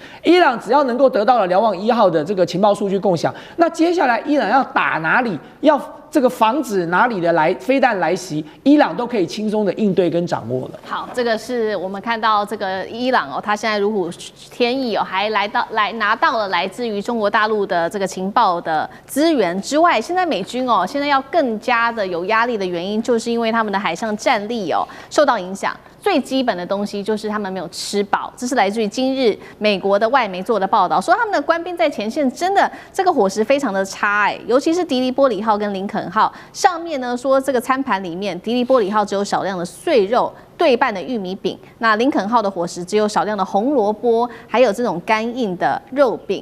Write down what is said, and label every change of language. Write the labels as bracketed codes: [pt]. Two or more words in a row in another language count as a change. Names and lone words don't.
[zh] 伊朗只要能夠得到了瞭望1號的這個情報數據共享，那接下來伊朗要打哪裡，要這個防止哪裡的飛彈來襲，伊朗都可以輕鬆的應對跟掌握了。好，這個是我們看到這個伊朗哦，他現在如虎添翼哦，還拿到了來自於中國大陸的這個情報的資源之外，現在美軍哦，現在要更加的有壓力的原因，就是因為他們的海上戰力哦受到影響。最基本的東西就是他們沒有吃飽，這是來自於今日美國的外媒做的報道，說他們的官兵在前線真的這個伙食非常的差尤其是迪利波里號跟林肯號上面呢，說這個餐盤裡面迪利波里號只有少量的碎肉對半的玉米餅，那林肯號的伙食只有少量的紅蘿蔔，還有這種乾硬的肉餅。